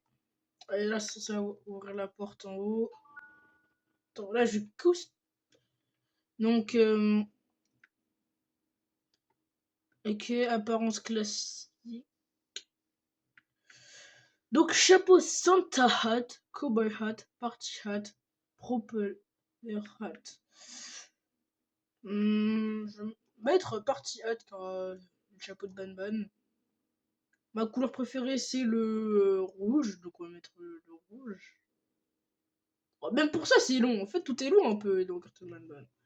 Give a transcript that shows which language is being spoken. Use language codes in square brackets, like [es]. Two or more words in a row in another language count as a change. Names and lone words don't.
[fr] Et là, ça va ouvrir la porte en haut. Attends, là, je couche. Donc, ok, apparence classique. Donc, chapeau [en] Santa hat, cowboy hat, party hat, propeller hat. [fr] Je vais mettre [en] party hat [fr] car le chapeau de Ban. Ma couleur préférée c'est le rouge, donc on va mettre le rouge. Oh, même pour ça c'est long, en fait tout est long un peu dans Cartoon Ban.